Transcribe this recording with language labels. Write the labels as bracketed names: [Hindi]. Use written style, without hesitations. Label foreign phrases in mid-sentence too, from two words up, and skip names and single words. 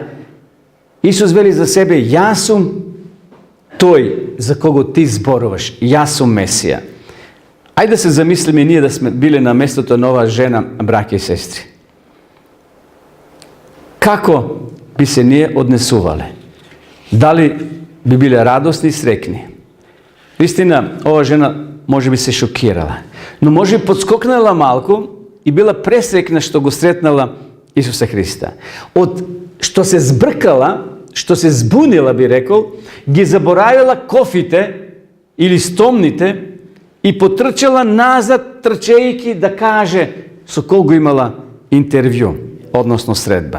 [Macedonian] Исус вели за себе: јас сум тој за кого ти зборуваш. Јас сум Месија. Ајде да се замислиме ние да сме биле на местото на оваа жена, браќа и сестри. Како би се ние однесувале? Дали би биле радосни и срекни. Истина, ова жена може би се шокирала, но може би подскокнала малку и била пресрекна што го сретнала Исуса Христа. Од што се збркала, што се збунила, би рекао, ги заборавила кофите или стомните и потрчала назад трчејќи да каже со кого имала интервју, односно средба.